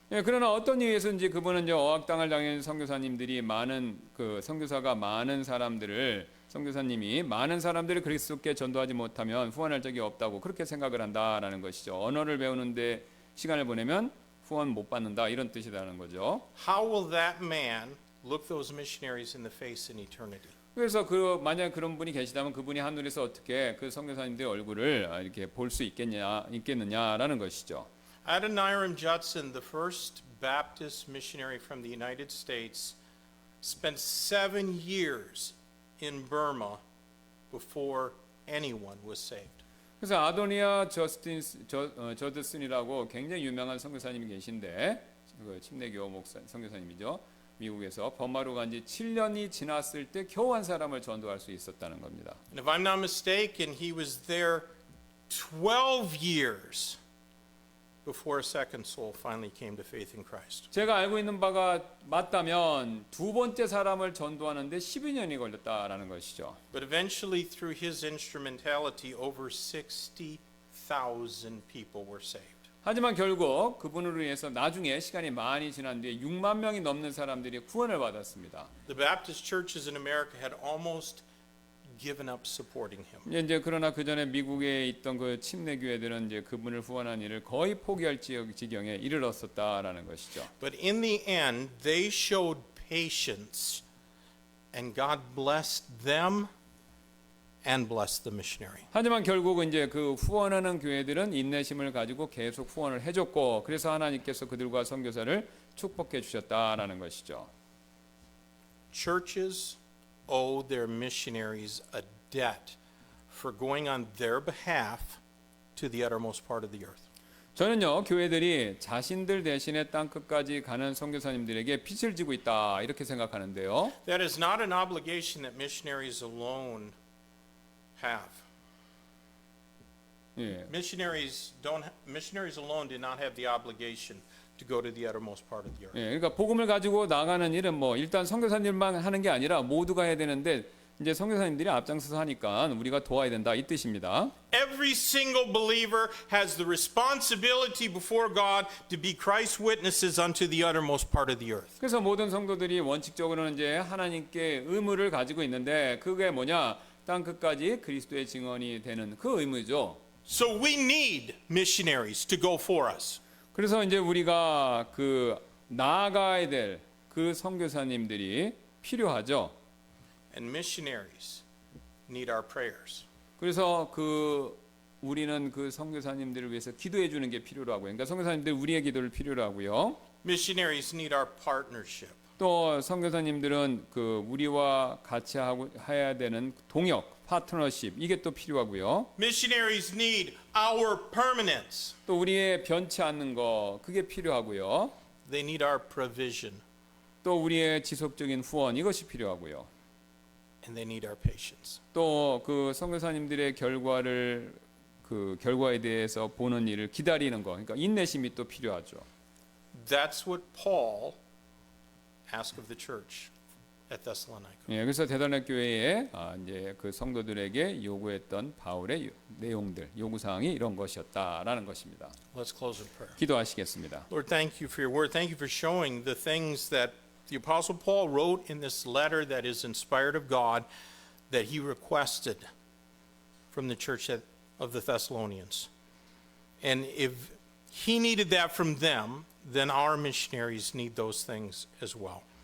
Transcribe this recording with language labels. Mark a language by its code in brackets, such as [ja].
[ko] 예, 그러나 어떤 이유에서인지 그분은 이제 어학당을 다니는 선교사님들이 선교사가 많은 사람들을 선교사님이 많은 사람들을 그리스도께 전도하지 못하면 후원할 적이 없다고 그렇게 생각을 한다라는 것이죠. 언어를 배우는데 시간을 보내면 후원 못 받는다 이런 뜻이라는 거죠. [en] How will that man look those missionaries in the face in eternity? [ko] 그래서 만약 그런 분이 계시다면 그분이 하늘에서 어떻게 그 선교사님들의 얼굴을 이렇게 볼 수 있겠느냐라는 것이죠. [en] Adoniram Judson, the first Baptist missionary from the United States, spent 7 years in Burma before anyone was saved. [ko] 그래서 아도니아 저드슨이라고 굉장히 유명한 선교사님이 계신데 그 침례교 선교사님이죠. 미국에서 버마로 간 지 7년이 지났을 때 겨우 한 사람을 전도할 수 있었다는 겁니다. [en] And if I'm not mistaken, he was there 12 years before a second soul finally came to faith in Christ. [ko] 제가 알고 있는 바가 맞다면 두 번째 사람을 전도하는데 12년이 걸렸다라는 것이죠. [en] But eventually, through his instrumentality, over 60,000 people were saved. [ko] 하지만 결국 그분으로 인해서 나중에 시간이 많이 지난 뒤에 6만 명이 넘는 사람들이 구원을 받았습니다. [en] The Baptist churches in America had almost given up supporting him. [ko] 이제 그러나 그 전에 미국에 있던 그 침례 교회들은 이제 그분을 후원한 일을 거의 포기할 지경에 이르렀었다라는 것이죠. [en] But in the end, they showed patience, and God blessed them and blessed the missionary. [ko] 하지만 결국은 이제 그 후원하는 교회들은 인내심을 가지고 계속 후원을 해줬고 그래서 하나님께서 그들과 선교사를 축복해 주셨다라는 것이죠. [en] Churches owe their missionaries a debt for going on their behalf to the uttermost part of the earth. [ko] 저는요 교회들이 자신들 대신에 땅 끝까지 가는 선교사님들에게 빚을 지고 있다 이렇게 생각하는데요. [en] That is not an obligation that missionaries alone have. [ko] 예. [en] Missionaries alone did not have the obligation to go to the uttermost part of the earth. [ko] 예, 그러니까 복음을 가지고 나가는 일은 뭐 일단 선교사님만 하는 게 아니라 모두가 해야 되는데 이제 선교사님들이 앞장서서 하니까 우리가 도와야 된다 이 뜻입니다. [en] Every single believer has the responsibility before God to be Christ's witnesses unto the uttermost part of the earth. [ko] 그래서 모든 성도들이 원칙적으로는 이제 하나님께 의무를 가지고 있는데 그게 뭐냐? 땅 끝까지 그리스도의 증언이 되는 그 의무죠. [en] So we need missionaries to go for us. [ko] 그래서 이제 우리가 그 나아가야 될 그 선교사님들이 필요하죠. [en] And missionaries need our prayers. [ko] 그래서 우리는 그 선교사님들을 위해서 기도해 주는 게 필요로 하고요. 그러니까 선교사님들 우리의 기도를 필요로 하고요. [en] Missionaries need our partnership. [ko] 또 선교사님들은 그 우리와 같이 해야 되는 동역, 파트너십 이게 또 필요하고요. [en] Missionaries need our permanence. [ko] 또 우리의 변치 않는 거 그게 필요하고요. [en] They need our provision. [ko] 또 우리의 지속적인 후원 이것이 필요하고요. [en] And they need our patience. [ko] 또 그 선교사님들의 결과에 대해서 보는 일을 기다리는 거, 그러니까 인내심이 또 필요하죠. [en] That's what Paul asked of the church at Thessalonica. [ko] 예, 그래서 대단한 교회에 이제 그 성도들에게 요구했던 바울의 내용들, 요구 사항이 이런 것이었다라는 것입니다. [en] Let's close in prayer. [ko] 기도하시겠습니다. [en] Lord, thank you for your word. Thank you for showing the things that the Apostle Paul wrote in this letter that is inspired of God that he requested from the church of the Thessalonians. And if he needed that from them, then our missionaries need those things as well.